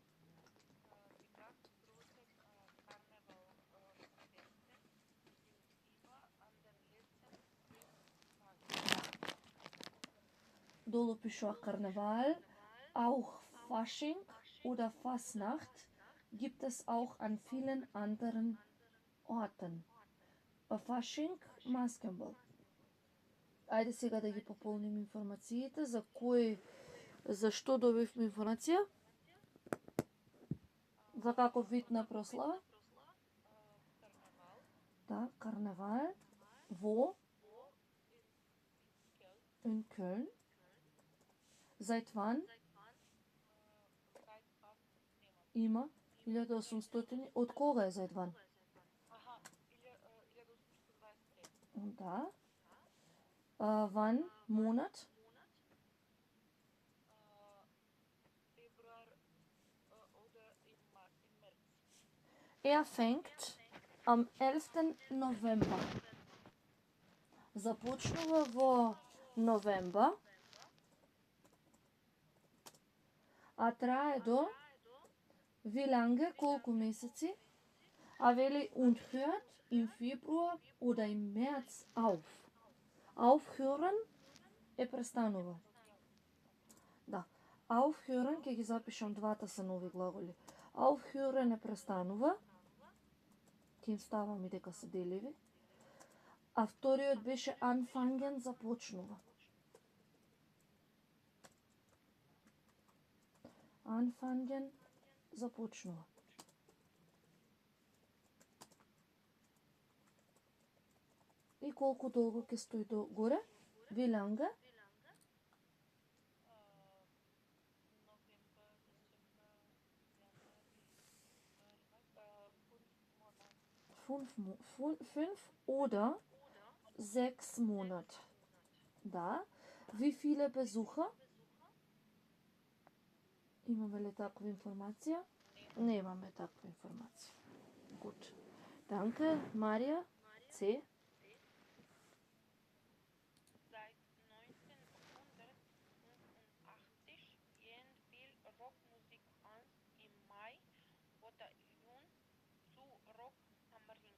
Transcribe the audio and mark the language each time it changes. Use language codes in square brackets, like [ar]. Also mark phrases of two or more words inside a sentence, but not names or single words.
[de] Die ganz großen Karnevalfeste sind immer an den letzten Festtagen. [mk] Долу пишува Karneval. [de] Auch Fasching oder Fasnacht gibt es auch an vielen anderen Orten. Fasching, Maskenbal. [mk] Ајде сега да ги пополним информациите за што добивме информација. За каков вид на прослава? [de] Karneval [mk] Да, карневал во in Köln. [de] Seit wann? seit 8 [mk] Има 1800. Од кога е [de] seit wann? Aha, 1823. Да. Wann? Monat? Februar oder im März. Fängt am 11. November. [mk] Започнува во новембар, а трае до [de] wie lange, [mk] колку месеци, а вели [de] und hört im Februar oder im März auf. [mk] Aufhören е престанува. Да. Aufhören, ќе ги запишам двата се нови глаголи. Aufhören е престанува. Ќе им ставам и дека се деливи. А вториот беше anfangen, започнува. Anfangen, започнува. И колку долго ќе стои до горе? [de] Wie lange? November, Dezember, Januari, Februari, 5 oder 6 Monate. Да. Wie viele Besucher? [mk] Имаме ли таква информација? Немаме таква информација. [de] Gut. Danke, Maria. C. Seit 1985 gehen viel Rockmusik an im Mai oder Juni zu Rock am Ring.